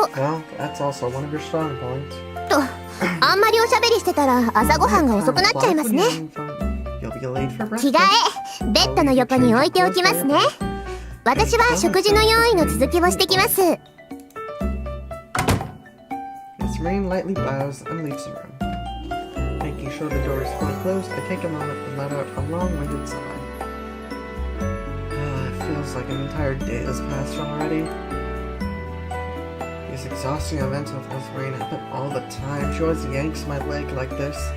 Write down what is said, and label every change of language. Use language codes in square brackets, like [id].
[en] Well, that's also one of your strong points. [ja] と、あんまりおしゃべりしてたら朝ごはんが遅くなっちゃいますね。 [en] You'll be late for [ja] 着替え、ベッドの横に置いておきますね。私は食事の用意の続きをしてきます。 [en] Miss Rain lightly bows and leaves the room. Making sure the door is fully closed, I take a moment and let out a long-winded sigh. It feels like an entire day has passed already. These exhausting events with Miss Rain happen all the time. She always yanks my leg like this.